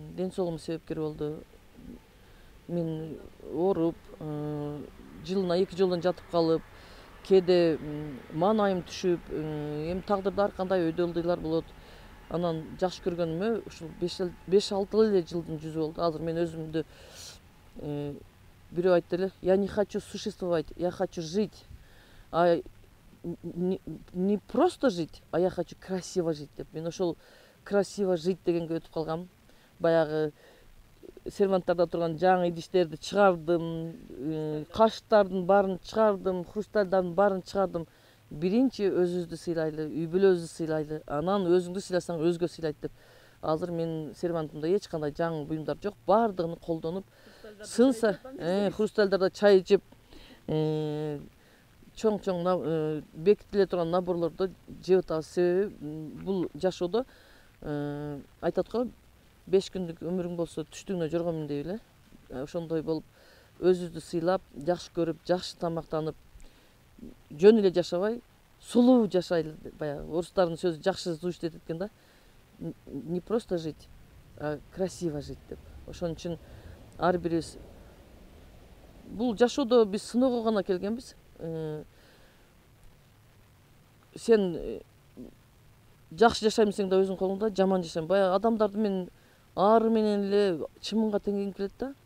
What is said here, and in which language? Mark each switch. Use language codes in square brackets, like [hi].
[ky] Ден соолугума себепкер болду. Мен ооруп, жылына 2 жолдон жатып калып, кээде маанайым түшүп, эми тагдырда ар кандай өйдөлдүйлар болот. Анан жакшы көргөнүмө ушул 5-6 эле жылдын жүзү болду. Азыр мен өзүмдү бирөө айтты эле, [ru] я не хочу существовать, я хочу жить. Не просто жить, а я хочу красиво жить [ky] деп. Мен ошол [ru] красиво жить [ky] дегенге өтүп калгам. Баягы серванттарда турган жаңы идиштерди чыгардым, кашыктардын баарын чыгардым, хрустальдардын баарын чыгардым. Биринчи өзүбүздү сыйлайлы, үй бүлөбүздү сыйлайлы, анан өзүңдү сыйласаң өзгө сыйлайт деп. Азыр менин сервантымда эч кандай жаңы буюмдар жок, баардыгын колдонуп, сынса, хрустальдарда чай ичип, чоң бекитиле турган наборлорду жеп атабыз. Себеби бул жашоодо айтат го, 5 күндүк өмүрүң болсо түштүгүнө жоргонмун дейби эле. Ошондой болуп, өзүбүздү сыйлап, жакшы көрүп, жакшы тамактанып, жөн эле жашабай, сулуу жашайлы. Баягы орустардын сөзү жакшы звучит этет экен да. [ru] Не просто жить, а красиво жить [ky] деп. Ошон үчүн ар бирибиз бул жашоодо биз сыноого гана келгенбиз. Сен жакшы жашайм десең да өзүңдүн колуңда, жаман жашайм. Баягы адамдарды мен ары менен эле чымынга теңгем келет да.